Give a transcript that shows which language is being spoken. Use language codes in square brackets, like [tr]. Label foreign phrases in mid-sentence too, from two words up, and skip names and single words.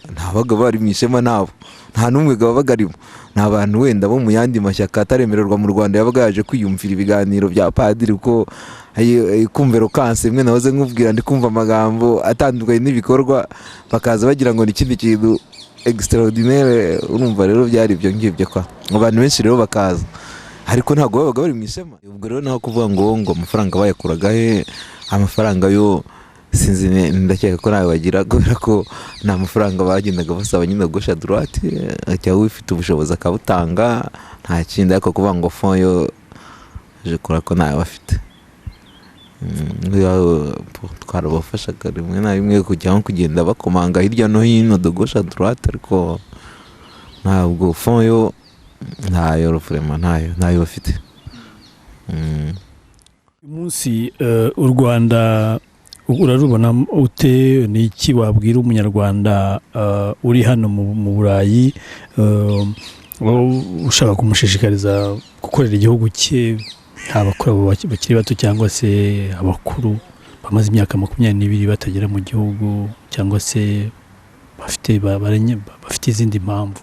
[rw] Ntabaga bari mu Ishema nabo, nta n'umwe gabaga arimo. Ni abantu wenda bo mu yandi mashyaka ataremererwa mu Rwanda yabaga yaje kwiyumvira ibiganiro bya padiri, uko kumva rokanse imwe nahoze nkubwira, ndi kumva amagambo atandukanye n'ibikorwa, bakaza bagira ngo ni ikindi kintu extraordinaire. Urumva rero byari ibyo ngibyo kwa abantu benshi rero bakaza, ariko ntabwo babaga bari mu Ishema. Ubwo rero naho kuvuga ngo amafaranga bayakuraga he? Amafaranga yo sinzi, ndakeka ko nawe bagira, kubera ko nta mafaranga bagendaga basaba nyine [fr] gauche droite, [rw] cyangwa ufite ubushobozi akabutanga, nta kindi. Ariko kuvuga ngo fond yo je kora ko nawe bafite, twarabafashaga rimwe na rimwe kugenda bakomanga hirya no hino [fr] de gauche droite, [rw] ariko ntabwo fond yo ntayo vraiment, ntayo bafite. Umunsi u Rwanda urarubona ute? Ni iki wabwira umunyarwanda uri hano mu Burayi ushaka kumushishikariza gukorera igihugu cye, abakora bakiri bato cyangwa se abakuru bamaze imyaka 22 batagera mu gihugu, cyangwa se bafite izindi mpamvu?